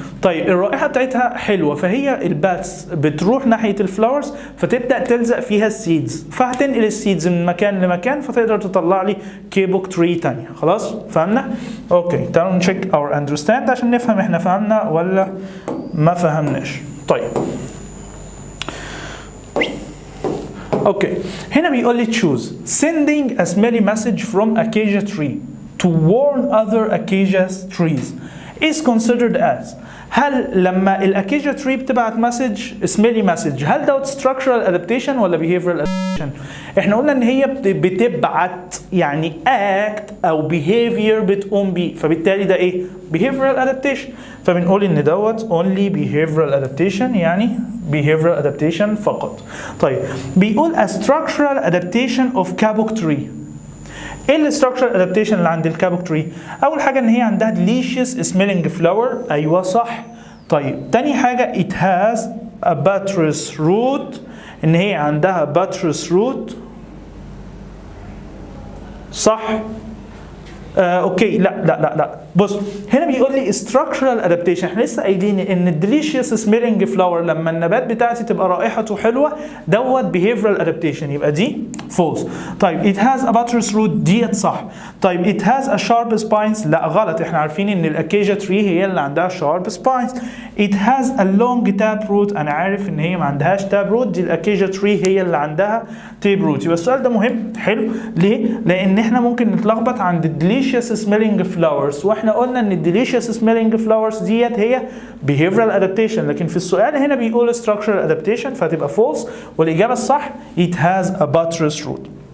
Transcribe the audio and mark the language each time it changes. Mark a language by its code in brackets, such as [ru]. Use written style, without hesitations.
[ar] طيب الرائحه بتاعتها حلوه، فهي الباتس بتروح ناحيه الفلاورز فتبدا تلزق فيها السيدز، فهتنقل السيدز من مكان لمكان فتقدر تطلع لي كيبوك تري تانية. خلاص فهمنا؟ اوكي تعالوا نشيك [en] our understand [ar] عشان نفهم احنا فهمنا ولا ما فهمناش. طيب اوكي هنا بيقول لي [en] choose sending a smelly message from acacia tree to warn other acacia trees is considered as. [ar] هل لما الاكيجا تري بتبعت مسج سميلي مسج هل دوت structural adaptation ولا behavioral adaptation؟ احنا قلنا ان هي بتبعت يعني act او behavior بتقوم بيه، فبالتالي ده ايه؟ behavioral adaptation. فبنقول ان دوت only behavioral adaptation، يعني behavioral adaptation فقط. طيب بيقول [en] a structural adaptation of Kabuk tree. [ar] ايه الستراكشر ادابتيشن اللي عند الكابوك تري؟ اول حاجه ان هي عندها [en] delicious smelling flower، [ar] ايوه صح. طيب تاني حاجه [en] it has a buttress root، [ar] ان هي عندها buttress root، صح. اوكي لا بص هنا بيقول لي structural adaptation، احنا لسه قايلين ان delicious smelling flower لما النبات بتاعتي تبقى رائحته حلوه دوت behavioral adaptation، يبقى دي false. [en] طيب it has a buttress root [ar] ديت صح. طيب [en] it has a sharp spines [ar] لا غلط، احنا عارفين ان الاكيجا تري هي اللي عندها sharp spines. [en] it has a long tap root، [ar] انا عارف ان هي ما عندهاش tap root، دي الاكيجا تري هي اللي عندها tape root. يبقى السؤال ده مهم حلو. ليه؟ لان احنا ممكن نتلخبط عند [en] delicious smelling flowers، [ar] واحنا قلنا ان delicious smelling flowers ديت هي behavioral adaptation، لكن في السؤال هنا بيقول structural adaptation فهتبقى false، والاجابه الصح [en] it has a buttress root.